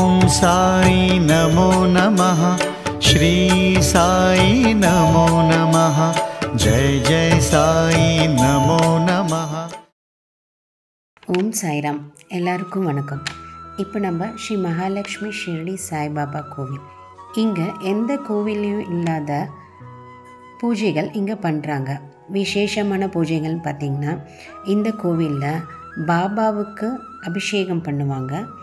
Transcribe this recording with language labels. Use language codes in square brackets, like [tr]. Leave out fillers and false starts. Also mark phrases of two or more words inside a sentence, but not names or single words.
[sa] साई नमो नमः। श्री साई नमो नमः। जय जय साई नमो नमः। [ta] ஓம் சாய்ராம். எல்லாருக்கும் வணக்கம். இப்போ நம்ம ஸ்ரீ மகாலட்சுமி ஷிரடி சாய்பாபா கோவில். இங்கே எந்த கோவிலையும் இல்லாத பூஜைகள் இங்கே பண்ணுறாங்க. விசேஷமான பூஜைகள்னு பார்த்திங்கன்னா இந்த கோவிலில் பாபாவுக்கு அபிஷேகம் பண்ணுவாங்க.